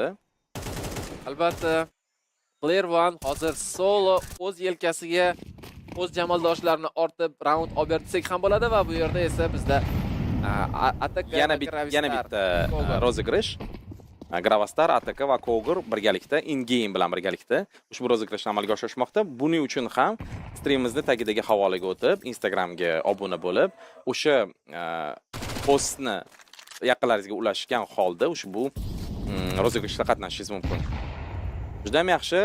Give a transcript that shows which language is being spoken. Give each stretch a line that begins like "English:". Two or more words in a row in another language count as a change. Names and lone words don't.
Uzbek: Albatta Player One hozir solo o'z yelkasiga o'z jamaldoshlarini ortib raund olib bersak ham bo'ladi va bu yerda esa bizda Ataka yana bitta rozigrish. Gravastar, Ataka va Kogr birgalikda in-game bilan birgalikda ushbu rozigirishni amalga oshirishmoqda. Buning uchun ham streamimizni tagidagi havolaga o'tib, Instagramga obuna bo'lib, o'sha postni yaqinlaringizga ulashgan holda ushbu rozigirishda qatnashishingiz mumkin. Juda ham yaxshi.